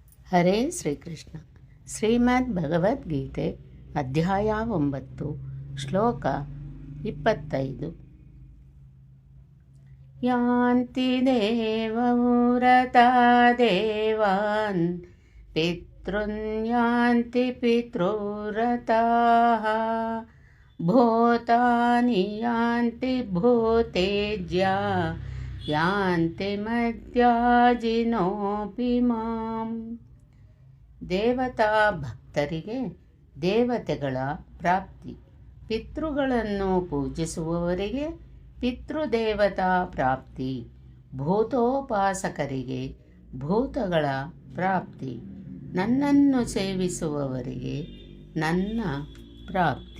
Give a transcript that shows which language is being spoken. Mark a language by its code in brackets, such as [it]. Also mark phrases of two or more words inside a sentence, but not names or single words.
[kn] ಹರೇ ಶ್ರೀಕೃಷ್ಣ. ಶ್ರೀಮದ್ ಭಗವದ್ಗೀತೆ ಅಧ್ಯಾಯ 9 ಶ್ಲೋಕ 25. [sa] ಯಾಂತಿ ದೇವವ್ರತಾ ದೇವಾನ್ ಪಿತೃನ್ ಯಾಂತಿ ಪಿತೃವ್ರತಾಃ ಭೂತಾನಿ ಯಾಂತಿ ಭೂತೇಜ್ಯಾ ಯಾಂತಿ ಮದ್ಯಾಜಿನೋಪಿ ಮಾಂ. [kn] ದೇವತಾ ಭಕ್ತರಿಗೆ ದೇವತೆಗಳ ಪ್ರಾಪ್ತಿ, ಪಿತೃಗಳನ್ನು ಪೂಜಿಸುವವರಿಗೆ ಪಿತೃದೇವತಾ ಪ್ರಾಪ್ತಿ, ಭೂತೋಪಾಸಕರಿಗೆ ಭೂತಗಳ ಪ್ರಾಪ್ತಿ, ನನ್ನನ್ನು ಸೇವಿಸುವವರಿಗೆ ನನ್ನ ಪ್ರಾಪ್ತಿ.